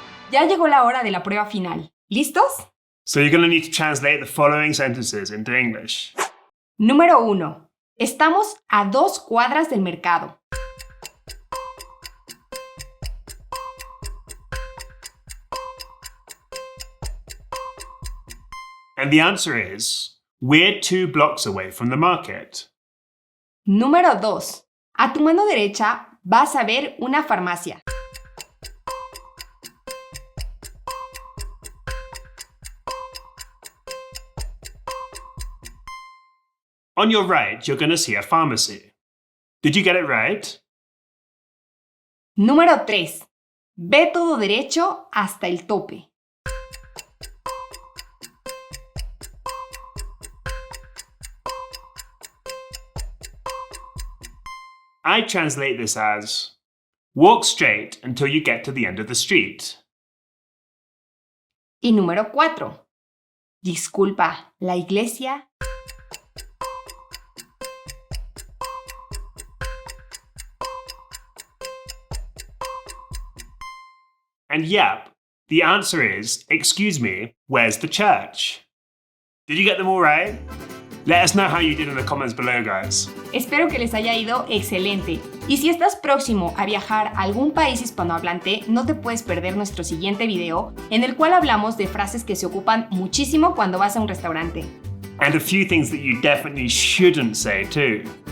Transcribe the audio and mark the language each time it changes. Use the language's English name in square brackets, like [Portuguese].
[Spanish] Ya llegó la hora de la prueba final. ¿Listos? [English] So you're going to need to translate the following sentences into English. [Spanish] Número 1. Estamos a 2 cuadras del mercado. [English] And the answer is, we're 2 blocks away from the market. [Spanish] Número 2. A tu mano derecha vas a ver una farmacia. [English] On your right, you're going to see a pharmacy. Did you get it right? [Spanish] Número 3. Ve todo derecho hasta el tope. [English] I translate this as, walk straight until you get to the end of the street. [Spanish] Y número 4. Disculpa, ¿la iglesia? [English] And yep, the answer is, excuse me, where's the church? Did you get them all right? Let us know how you did in the comments below, guys. [Spanish] Espero que les haya ido excelente. Y si estás próximo a viajar a algún país hispanohablante, no te puedes perder nuestro siguiente video, en el cual hablamos de frases que se ocupan muchísimo cuando vas a un restaurante. [English] And a few things that you definitely shouldn't say too.